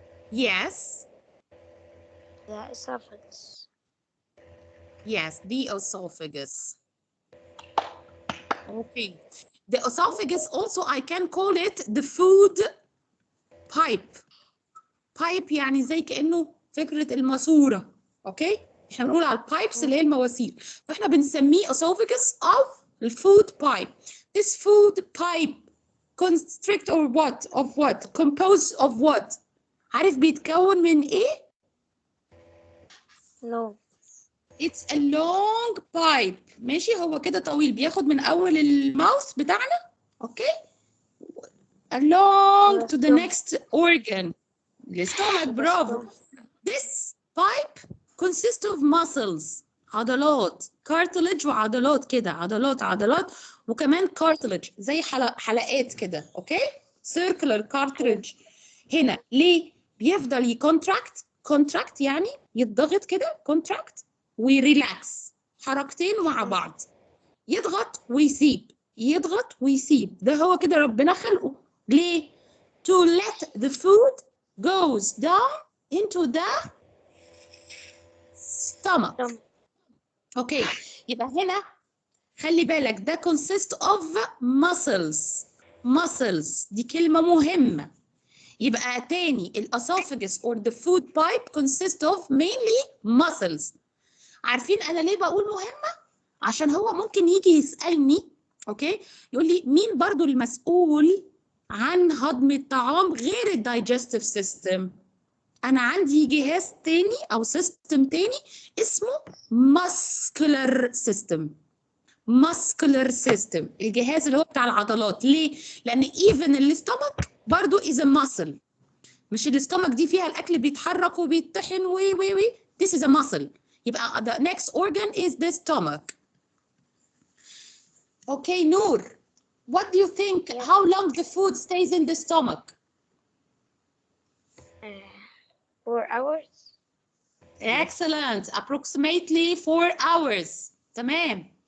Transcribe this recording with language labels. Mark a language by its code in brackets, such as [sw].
[en] Yes. the esophagus. Yes, the esophagus. Okay. The esophagus also I can call it the food pipe. [ar] pipe يعني زي كأنه فكرة الماسورة. اوكي؟ احنا بنقول على البايبس اللي هي المواسير. فاحنا بنسميه esophagus of the food pipe. [en] This food pipe constrict or what? Of what? Composed of what? [ar] عارف بيتكون من ايه؟ [en] No. It's a long pipe. [ar] ماشي هو كده طويل بياخد من أول الماوس بتاعنا. [en] Okay? Along to the next organ. [ar] السtomach برافو. [en] This pipe consists of muscles. [ar] عضلات. cartilage وعضلات كده. عضلات وكمان cartilage زي حلقات كده. [en] Okay? circular cartilage. [ar] هنا ليه؟ بيفضل يكونتراكت. contract يعني يتضغط كده. contract ويريلاكس. حركتين مع بعض. يضغط ويسيب. يضغط ويسيب. ده هو كده ربنا خلقه. ليه؟ [en] To let the food goes down into the stomach. [ar] اوكي يبقى هنا خلي بالك ده [en] consist of muscles. [ar] muscles دي كلمة مهمة. يبقى تاني [en] الاسophagus or the food pipe consist of mainly muscles. [ar] عارفين انا ليه بقول مهمة؟ عشان هو ممكن يجي يسألني اوكي يقول لي مين برضو المسؤول عن هضم الطعام غير الدايجستيف سيستم؟ انا عندي جهاز تاني او سيستم تاني اسمه muscular system. muscular system الجهاز اللي هو بتاع العضلات. ليه؟ لان even الاستومك برضو [en] is a muscle. [ar] مش الاستومك دي فيها الاكل بيتحرك وبيتطحن وي [en] this is a muscle. يبقى the next organ is the stomach. Okay, Noor, what do you think? How long the food stays in the stomach? 4 hours. Excellent. Approximately 4 hours. تمام.